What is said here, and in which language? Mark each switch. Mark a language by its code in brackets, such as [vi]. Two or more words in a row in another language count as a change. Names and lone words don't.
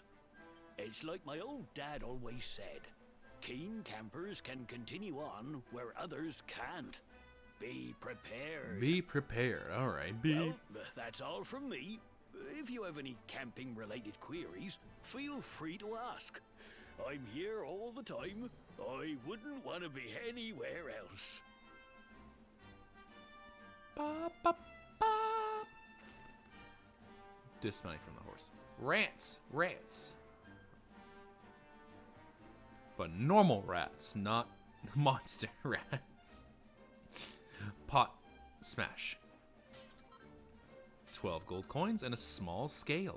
[en] It's like my old dad always said, keen campers can continue on where others can't. Be prepared. Be prepared. All right. Well, that's all from me. If you have any camping-related queries, feel free to ask. I'm here all the time. I wouldn't want to be anywhere else. Ba, ba, ba. Dismounting from the horse. Rats. Rats. But normal rats, not monster rats. Pot smash. 12 gold coins and a small scale.